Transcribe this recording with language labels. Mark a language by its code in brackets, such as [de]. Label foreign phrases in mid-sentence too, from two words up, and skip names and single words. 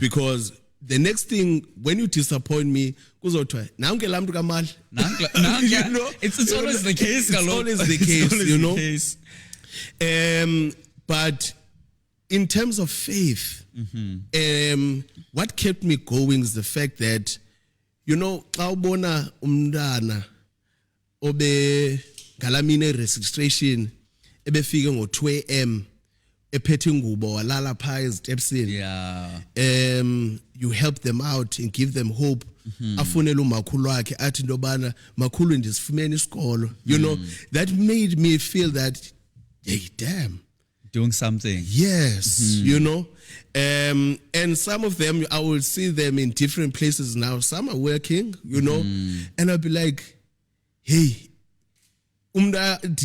[en] Because the next thing, when you disappoint me, you know, it's always the case. It's always the case, you know. But in terms of faith, what kept me going is the fact that, you know, [xh] awubona umntana obe ngalamine registration ebefike ngo-2 a.m. ephethe ngubo walala phaa ezitepsini. [en] Yeah. You help them out and give them hope. [xh] Afunela umakhulu wakhe athi into yobana makhulu ndisifumene isikolo. [en] You know, that made me feel that, hey, damn. Doing something. Yes, you know. And some of them, I will see them in different places now. Some are working, you know. And I'll be like, hey, yeah.